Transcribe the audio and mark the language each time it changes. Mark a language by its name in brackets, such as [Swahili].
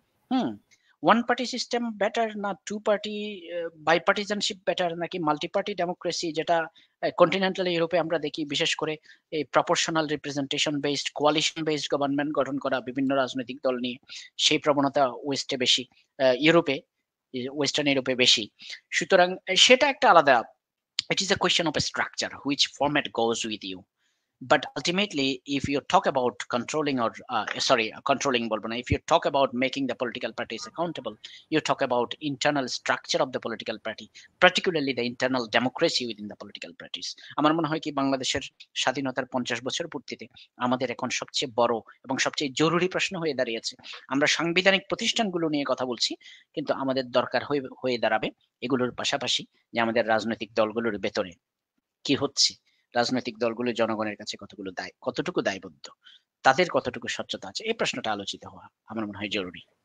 [Bangla] হুম, one party system better না two party বাইপার্টিজানশিপ better, নাকি multi party democracy, যেটা continental ইউরোপে আমরা দেখি, বিশেষ করে এই proportional representation based coalition based government গঠন করা বিভিন্ন রাজনৈতিক দল নিয়ে, সেই প্রবণতা ওয়েস্টে বেশি, ওয়েস্টার্ন ইউরোপে বেশি। সুতরাং সেটা একটা আলাদা, [English] it is a question of a structure, which format goes with you. But ultimately, if you talk about controlling or controlling [Bangla] বলবো না, [English] if you talk about making the political parties accountable, you talk about internal structure of the political party, particularly the internal democracy within the political parties. [Bangla] আমার মনে হয় কি বাংলাদেশের স্বাধীনতার 50 বছর পূর্তিতে আমাদের এখন সবচেয়ে বড় এবং সবচেয়ে জরুরি প্রশ্ন হয়ে দাঁড়িয়েছে, আমরা সাংবিধানিক প্রতিষ্ঠানগুলো নিয়ে কথা বলছি, কিন্তু আমাদের দরকার হয়ে দাঁড়াবে এগুলোর পাশাপাশি যে আমাদের রাজনৈতিক দলগুলোর ভেতরে কি হচ্ছে, রাজনৈতিক দলগুলো জনগণের কাছে কতটুকু দায়বদ্ধ, তাদের কতটুকু স্বচ্ছতা আছে, এই প্রশ্নটা আলোচিত হওয়া আমার মনে হয় জরুরি।